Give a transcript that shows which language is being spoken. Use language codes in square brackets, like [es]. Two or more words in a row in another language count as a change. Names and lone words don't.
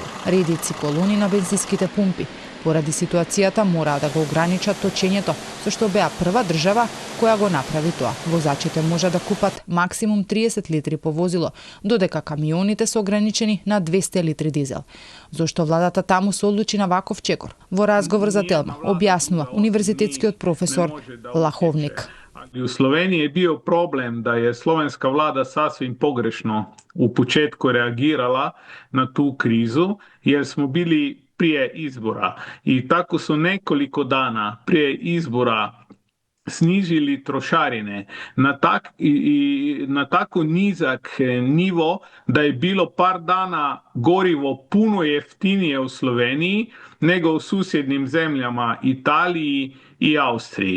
[mk] Редици колони на бензинските пумпи поради ситуацијата мора да го ограничат точењето, со што беа прва држава која го направи тоа. Возачите може да купат максимум 30 литри по возило, додека камионите се ограничени на 200 литри дизел. Зошто владата таму се одлучи на ваков чекор? Во разговор за Телма објаснува универзитетскиот професор Лаховник. [hr] У Словенiji je bio problem da je slovenska vlada sasvim pogrešno u početku reagirala na tu krizu, jer smo bili prije izbora i tako su nekoliko dana prije izbora snižili trošarine na tako nizak nivo da je bilo par dana gorivo puno jeftinije u Sloveniji nego u susjednim zemljama Italiji i Austriji.